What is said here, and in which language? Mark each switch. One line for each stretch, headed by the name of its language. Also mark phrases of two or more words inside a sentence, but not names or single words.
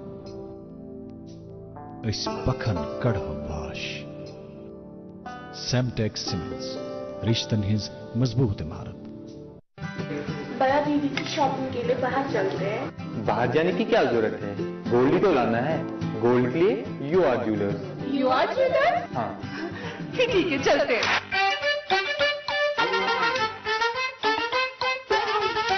Kashmiri: أسۍ پکھن کڑہو واش سیمٹیک سیمنٹس رشتن ہٕنٛز مضبوط عمارت
Hindi: बड़ा दीदी की शॉपिंग के लिए बाहर चलते हैं। बाहर जाने की क्या जरूरत है, गोल्ड ही तो लाना है। गोल्ड के लिए यू आर ज्वेलर्स। यू आर ज्वेलर्स? हाँ ठीक है चलते हैं।